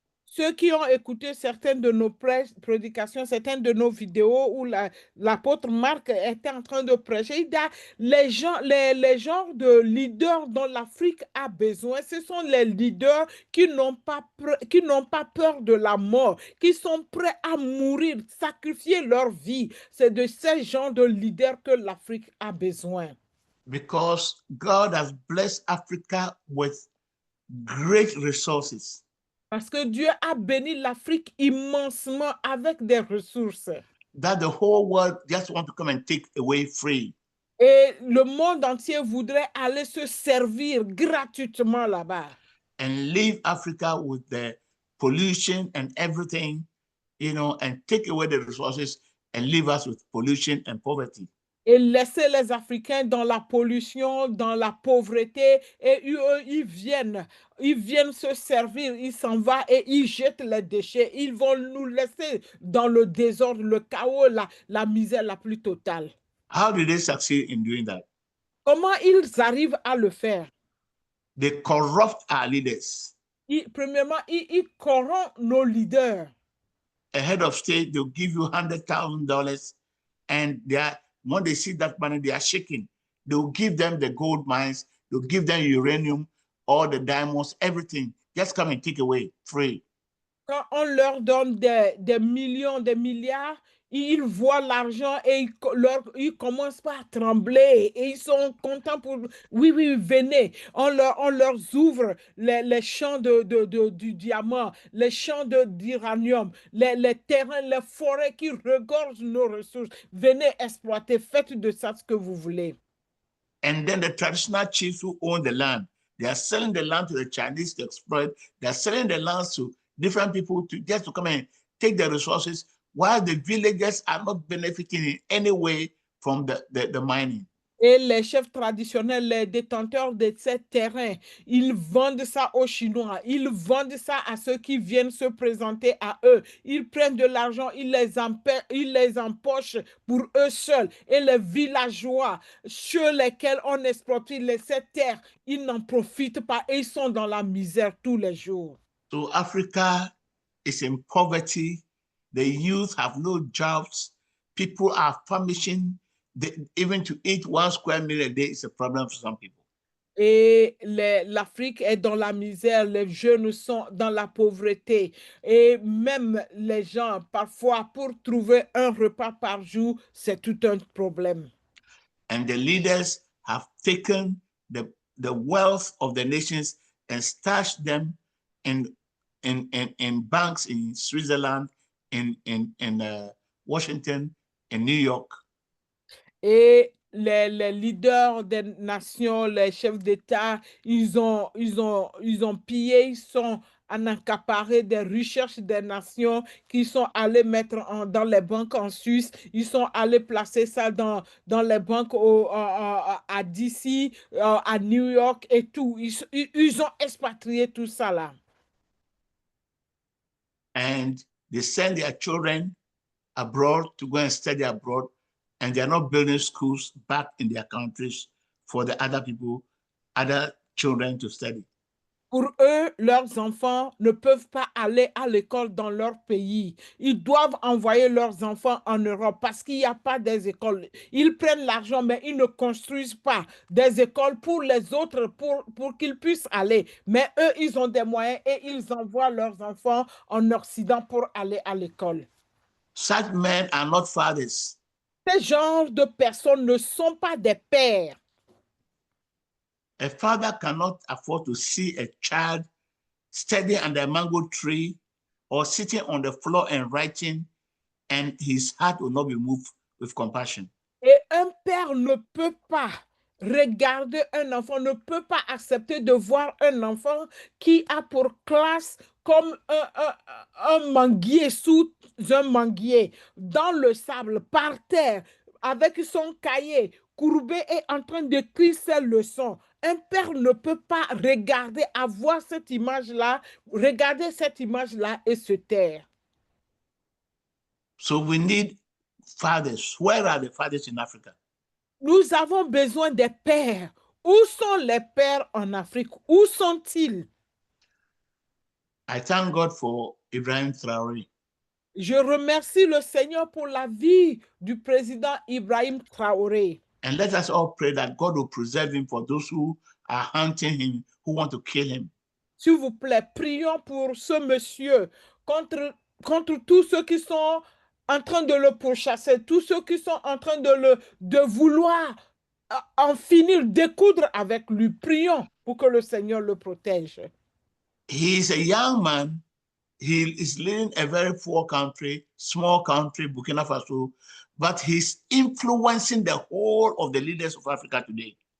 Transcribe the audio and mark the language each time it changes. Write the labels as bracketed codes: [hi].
[fr] Ceux qui ont écouté certaines de nos prédications, certaines de nos vidéos où l'apôtre Marc était en train de prêcher, il dit, les genres de leaders dont l'Afrique a besoin, ce sont les leaders qui n'ont pas peur de la mort, qui sont prêts à mourir, sacrifier leur vie. C'est de ces genres de leaders que l'Afrique a besoin. [en] Because God has blessed Africa with great resources. [fr] Parce que Dieu a béni l'Afrique immensement avec des ressources. [en] That the whole world just want to come and take away free. [fr] Et le monde entier voudrait aller se servir gratuitement là-bas. [en] And leave Africa with the pollution and everything, and take away the resources and leave us with pollution and poverty. [fr] Et laisser les Africains dans la pollution, dans la pauvreté, et eux, ils viennent se servir, ils s'en vont et ils jettent les déchets. Ils vont nous laisser dans le désordre, le chaos, la misère la plus totale. [en] How did they succeed in doing that? [fr] Comment ils arrivent à le faire? [en] They corrupt our leaders. [fr] Premièrement, ils corrompent nos leaders. [en] A head of state, they'll give you $100,000 and when they see that money, they are shaking. They'll give them the gold mines, they'll give them uranium, all the diamonds, everything. Just come and take away, free. [fr] Quand on leur donne des millions, des milliards, ils voient l'argent et ils commencent pas à trembler et ils sont contents pour... Oui, venez. On leur ouvre les champs du diamant, les champs d'uranium, les terrains, les forêts qui regorgent nos ressources. Venez exploiter, faites de ça ce que vous voulez. [en] And then the traditional chiefs who own the land, they are selling the land to the Chinese to exploit. They are selling the land to different people just to come and take the resources, while the villagers are not benefiting in any way from the mining. [fr] Et les chefs traditionnels, les détenteurs de ces terrains, ils vendent ça aux Chinois, ils vendent ça à ceux qui viennent se présenter à eux. Ils prennent de l'argent, ils les empochent pour eux seuls. Et les villageois sur lesquels on exploite ces terres, ils n'en profitent pas et ils sont dans la misère tous les jours. [en] So Africa is in poverty. The youth have no jobs. People are famishing. Even to eat 1 square meal a day is a problem for some people. [fr] Et l'Afrique est dans la misère, les jeunes sont dans la pauvreté. Et même les gens, parfois, pour trouver un repas par jour, c'est tout un problème. [en] And the leaders have taken the wealth of the nations and stashed them in banks in Switzerland, in Washington, in New York. [fr] Et les leaders des nations, les chefs d'État, ils ont pillé, ils sont en accaparé des richesses des nations qui sont allés mettre dans les banques en Suisse, ils sont allés placer ça dans les banques à DC, à New York et tout. Ils ont expatrié tout ça là. [en] And they send their children abroad to go and study abroad, and they're not building schools back in their countries for the other people, other children to study. [fr] Pour eux, leurs enfants ne peuvent pas aller à l'école dans leur pays. Ils doivent envoyer leurs enfants en Europe parce qu'il n'y a pas des écoles. Ils prennent l'argent, mais ils ne construisent pas des écoles pour les autres, pour qu'ils puissent aller. Mais eux, ils ont des moyens et ils envoient leurs enfants en Occident pour aller à l'école. [en] Such men are not fathers. [fr] Ces genres de personnes ne sont pas des pères. [en] A father cannot afford to see a child studying under a mango tree or sitting on the floor and writing, and his heart will not be moved with compassion. [fr] Et un père ne peut pas regarder un enfant, ne peut pas accepter de voir un enfant qui a pour classe comme un manguier sous un manguier, dans le sable, par terre, avec son cahier courbé et en train d'écrire ses leçons. Un père ne peut pas regarder, avoir cette image-là, regarder cette image-là et se taire. [en] So we need fathers. Where are the fathers in Africa? [fr] Nous avons besoin des pères. Où sont les pères en Afrique? Où sont-ils? [en] I thank God for Ibrahim Traoré. [fr] Je remercie le Seigneur pour la vie du président Ibrahim Traoré. [en] And let us all pray that God will preserve him for those who are hunting him, who want to kill him. [fr] S'il vous plaît, prions pour ce monsieur contre tous ceux qui sont en train de le pourchasser, tous ceux qui sont en train de vouloir en finir, découdre avec lui. Prions pour que le Seigneur le protège. [en] He is a young man. He is living a very poor country, small country, Burkina Faso, but he's influencing the whole of the leaders of Africa today.